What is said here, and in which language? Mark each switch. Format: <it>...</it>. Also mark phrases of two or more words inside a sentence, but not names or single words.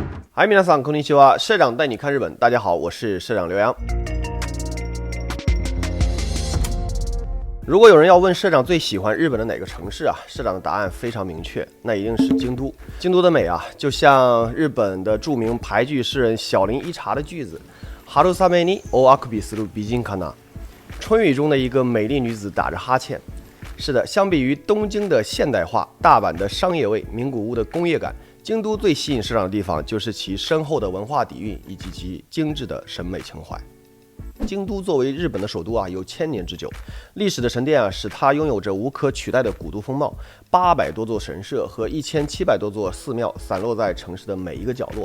<zh>嗨，</zh> <ja>皆さんこんにちは，</ja> <zh>社长带你看日本。大家好，我是社长刘洋。如果有人要问社长最喜欢日本的哪个城市啊，社长的答案非常明确，那一定是京都。京都的美啊，就像日本的著名俳句诗人小林一茶的句子：</zh> <ja>春雨におあくびする美人かな。</ja> <zh>春雨中的一个美丽女子打着哈欠。是的，相比于东京的现代化、大阪的商业味、名古屋的工业感，京都最吸引社长的地方就是其深厚的文化底蕴以及其精致的审美情怀。京都作为日本的首都啊，有1000年之久，历史的沉淀啊，使它拥有着无可取代的古都风貌。800多座神社和1700多座寺庙散落在城市的每一个角落。</zh>